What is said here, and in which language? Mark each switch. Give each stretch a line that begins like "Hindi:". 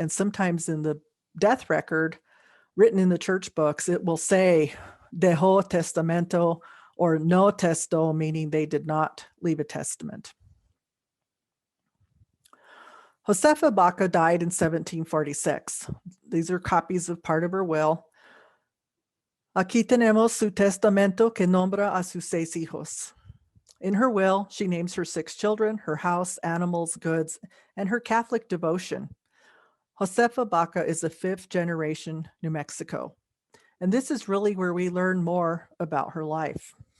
English: And sometimes in the death record, written in the church books, it will say
Spanish: dejó testamento
English: or
Spanish: no testo,
English: meaning they did not leave a testament. Josefa Baca died in 1746. These are copies of part of her will.
Spanish: Aquí tenemos su testamento que nombra a sus 6 hijos.
English: In her will, she names her 6 children, her house, animals, goods, and her Catholic devotion. Josefa Baca is a 5th generation New Mexico. And this is really where we learn more about her life.